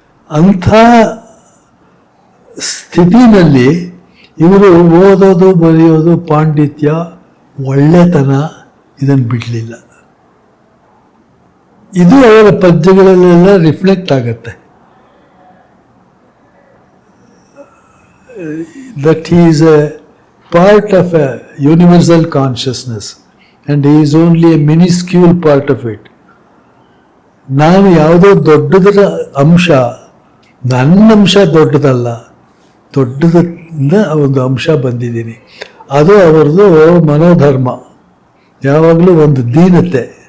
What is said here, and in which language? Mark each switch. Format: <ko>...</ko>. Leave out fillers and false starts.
<kn>ಅಂಥ ಸ್ಥಿತಿನಲ್ಲಿ ಇವರು ಓದೋದು, ಬರೆಯೋದು, ಪಾಂಡಿತ್ಯ, ಒಳ್ಳೆತನ ಇದನ್ನು ಬಿಡಲಿಲ್ಲ. ಇದು ಅವರ ಪದ್ಯಗಳಲ್ಲೆಲ್ಲ ರಿಫ್ಲೆಕ್ಟ್ ಆಗುತ್ತೆ.</kn> <en>That he is a part of a universal consciousness and he is only a minuscule part of it.</en> <kn>ನಾನು ಯಾವುದೋ ದೊಡ್ಡದರ ಅಂಶ, ನನ್ನ ಅಂಶ ದೊಡ್ಡದಲ್ಲ, ದೊಡ್ಡದಿಂದ ಒಂದು ಅಂಶ ಬಂದಿದ್ದೀನಿ. ಅದು ಅವರದು ಮನೋಧರ್ಮ, ಯಾವಾಗಲೂ ಒಂದು ದೀನತೆ.</kn>